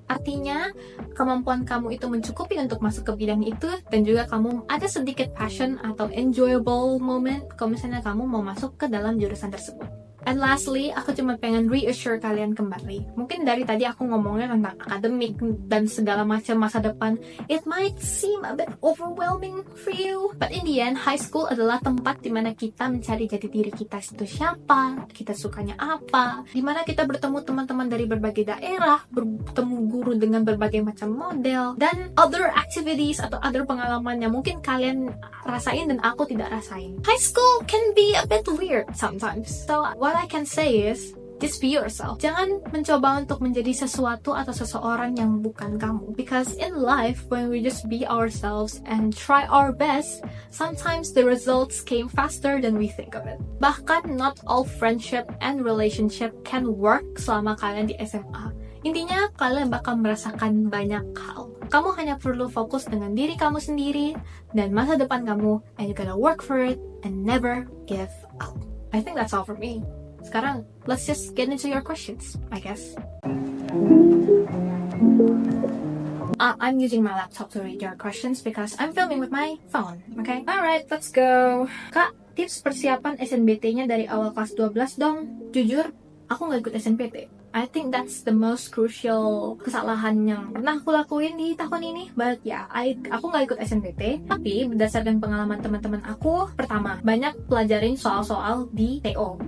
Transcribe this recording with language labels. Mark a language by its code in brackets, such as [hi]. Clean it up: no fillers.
[id] Artinya, kemampuan kamu itu mencukupi untuk masuk ke bidang itu, dan juga kamu ada sedikit passion atau [en] enjoyable moment [id] kalau misalnya kamu mau masuk ke dalam jurusan tersebut. [en] And lastly, [id] aku cuma pengen reassure kalian kembali. Mungkin dari tadi aku ngomongnya tentang akademik dan segala macam masa depan. [en] It might seem a bit overwhelming for you. But in the end, high school [id] adalah tempat dimana kita mencari jati diri kita itu siapa, kita sukanya apa, dimana kita bertemu teman-teman dari berbagai daerah, bertemu guru dengan berbagai macam model, dan [en] other activities [id] atau other pengalaman yang mungkin kalian rasain dan aku tidak rasain. [en] High school can be a bit weird sometimes. So, what I can say is, just be yourself. [id] Jangan mencoba untuk menjadi sesuatu atau seseorang yang bukan kamu. [en] Because in life, when we just be ourselves and try our best, sometimes the results came faster than we think of it. [id] Bahkan, [en] not all friendship and relationship can work [id] selama kalian di SMA. Intinya, kalian bakal merasakan banyak hal. Kamu hanya perlu fokus dengan diri kamu sendiri dan masa depan kamu, [en] and you gotta work for it and never give up. I think that's all for me. [id] Sekarang, [en] let's just get into your questions, I guess. I'm using my laptop to read your questions because I'm filming with my phone, okay? Alright, let's go. [id] Kak, tips persiapan SNBT-nya dari awal kelas 12 dong. Jujur, aku nggak ikut SNBT. [en] I think that's the most crucial [id] kesalahan yang pernah aku lakuin di tahun ini. [en] But yeah, [id] aku nggak ikut SNBT. Tapi berdasarkan pengalaman teman-teman aku, pertama, banyak pelajarin soal-soal di TO.